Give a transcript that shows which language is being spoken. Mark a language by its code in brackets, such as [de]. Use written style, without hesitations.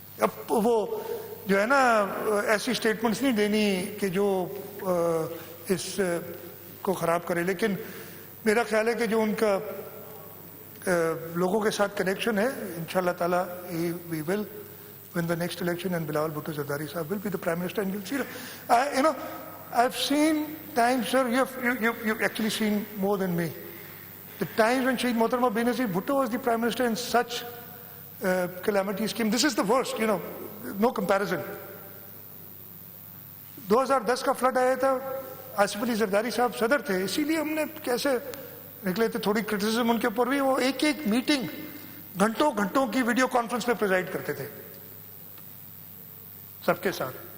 [ur] اب وہ جو ہے نا ایسی اسٹیٹمنٹس نہیں دینی کہ جو اس کو خراب کرے، لیکن میرا خیال ہے کہ جو ان کا لوگوں کے ساتھ کنیکشن ہے، انشاءاللہ تعالیٰ [en] we will win the next election and Bilawal Bhutto Zardari Sahab will be the Prime Minister, and you'll see that. I've seen times, sir, you've actually seen more than me. The times when Shaheed Mohtarama Benazir Bhutto was the Prime Minister and such calamities came. This is the worst, no comparison. [ur] 2010 کا flood آیا تھا، آصف علی زرداری صاحب صدر تھے، اسی لیے ہم نے کیسے نکلے تھے، تھوڑی کرٹیسزم ان کے اوپر بھی. وہ ایک ایک میٹنگ گھنٹوں گھنٹوں کی ویڈیو کانفرنس پہ پریزائڈ کرتے تھے سب کے ساتھ.